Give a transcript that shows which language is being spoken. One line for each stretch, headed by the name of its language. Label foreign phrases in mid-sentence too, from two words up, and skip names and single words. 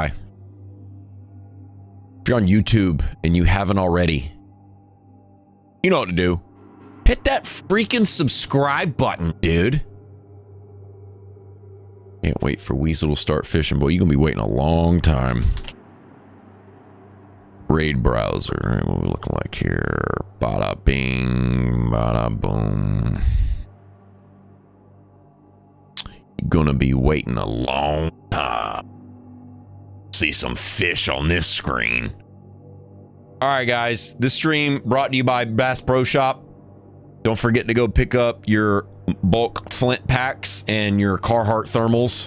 English: If you're on YouTube and you haven't already, you know what to do. Hit that freaking subscribe button, dude. Can't wait for Weasel to start fishing, boy. You're gonna be waiting a long time. Raid browser. What are we looking like here? Bada bing, bada boom. You're gonna be waiting a long time. See some fish on this screen. All right, guys. This stream brought to you by Bass Pro Shop. Don't forget to go pick up your bulk flint packs and your Carhartt thermals.